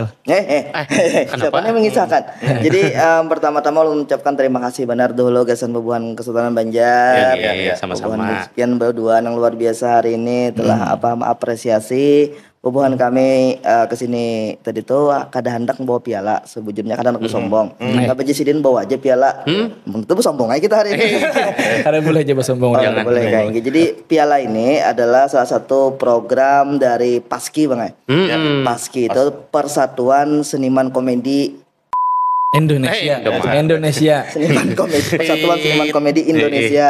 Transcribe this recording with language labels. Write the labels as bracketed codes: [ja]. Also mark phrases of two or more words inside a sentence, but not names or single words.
[bjn] Siapa yang mengisahkan? Jadi pertama-tama lu mengucapkan terima kasih benar dulu gasan bubuhan Kesultanan Banjar. Iya, sama-sama. Sekian berdua yang luar biasa hari ini telah mengapresiasi bubuhan kami kesini tadi tuh kada hendak membawa piala sebujurnya kada hendak sombong. Tapi Sidin bawa aja piala. Itu sombong aja kita hari ini. Karena boleh aja sombong. [id] Jangan boleh kayak gitu. Jadi piala ini adalah salah satu program dari Paski bang. Paski itu Persatuan Seniman Komedi Indonesia. Seniman Komedi Persatuan Seniman Komedi Indonesia.